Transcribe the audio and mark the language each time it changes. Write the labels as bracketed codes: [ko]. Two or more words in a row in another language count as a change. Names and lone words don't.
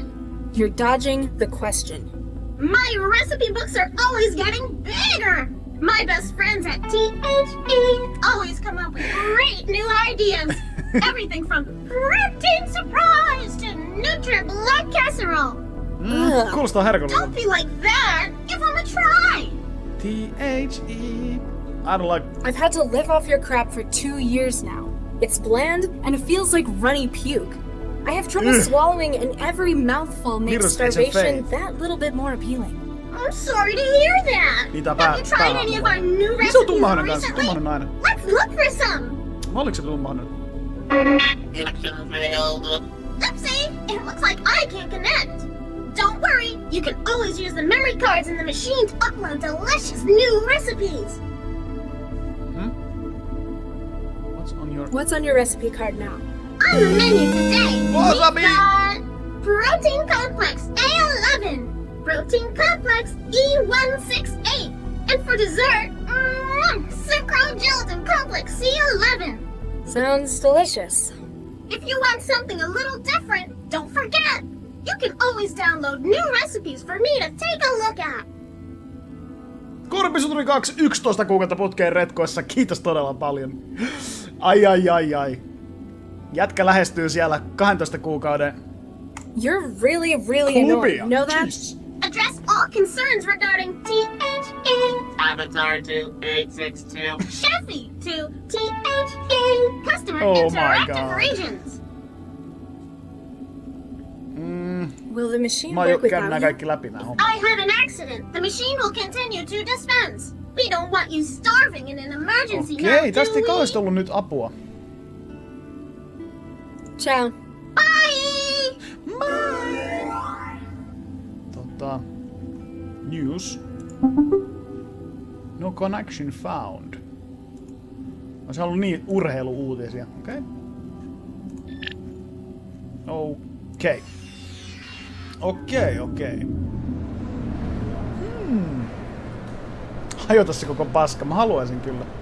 [en] You're dodging the question. My recipe books are always getting bigger. My best friends at THE always come up with great new ideas. Everything from protein surprise to Nutri-Blood casserole. [fi] Kuulostaa herkullista. [en] Don't be like that. Give them a try. THE. I don't like... I've had to live off your crap for 2 years now. It's bland, and it feels like runny puke. I have trouble swallowing, and every mouthful makes Virus, starvation HFA. that little bit more appealing. I'm sorry to hear that. Have you tried any of our new [fi] Niin se on [en] recipes [fi] tummahainen kanssa, [en] recently? [fi] tummahainen nainen. [en] Let's look for some. Oliko se tummahainen? Oopsie, it looks like I can't connect. Don't worry, you can always use the memory cards in the machine to upload delicious new recipes. What's on your... What's on your recipe card now? On the menu today, Wasabi! we've got Protein Complex A11, Protein Complex E168, and for dessert, Sucrose Gelatin Complex C11. Sounds delicious. If you want something a little different, don't forget, you can always download new recipes for me to take a look at. [fi] Korpisuturi 2, 11 kuukautta putkeen retkoissa. Kiitos todella paljon. Ai. Jätkä lähestyy siellä 12 kuukauden. [en] You're really annoying. Know that? Jeez. Address all concerns regarding THE. Avatar to 862. Chefy to THE. Customer interactive regions. Will the machine [fi] Mä [en] work [fi] käyn nää [en] without [fi] kaikki [en] you? [fi] läpi nää hommat. [en] I had an accident. The machine will continue to dispense. We don't want you starving in an emergency now, [fi] Okei, tästä ei [en] do we? [fi] kauheasti ollut nyt apua. [en] Ciao. Bye! News. No connection found. [fi] On se ollut niin urheilu-uutisia, okei? Okei. Hajota se koko paska, mä haluaisin kyllä.